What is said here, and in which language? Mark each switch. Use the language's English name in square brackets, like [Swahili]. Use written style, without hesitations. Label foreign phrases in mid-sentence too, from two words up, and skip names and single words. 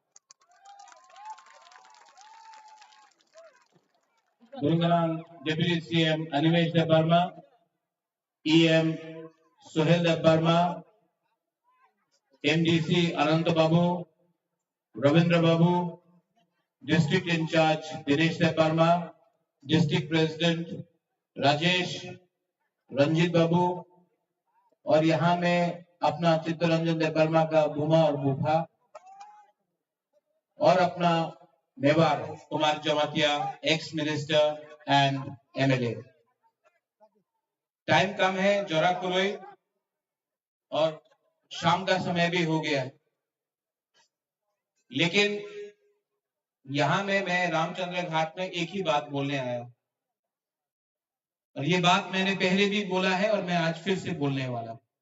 [English] Kulong Deputy CM Animesh Debarma, EM Sohel Debarma, MDC Anant Babu, Ravindra Babu, District in charge Dinesh Debarma, District President Rajesh Ranjit Babu, [Hindi] और यहाँ में अपना चित्तरंजन देवर्मा का बुमा और बुफा और अपना मेवाड़ कुमार जमातिया [English] ex minister and MLA. [Hindi] टाइम कम है, जोरा कुलोई और शाम का समय भी हो गया है, लेकिन यहाँ में मैं रामचंद्र घाट में एक ही बात बोलने आया और ये बात मैंने पहले भी बोला है और मैं आज फिर से बोलने वाला।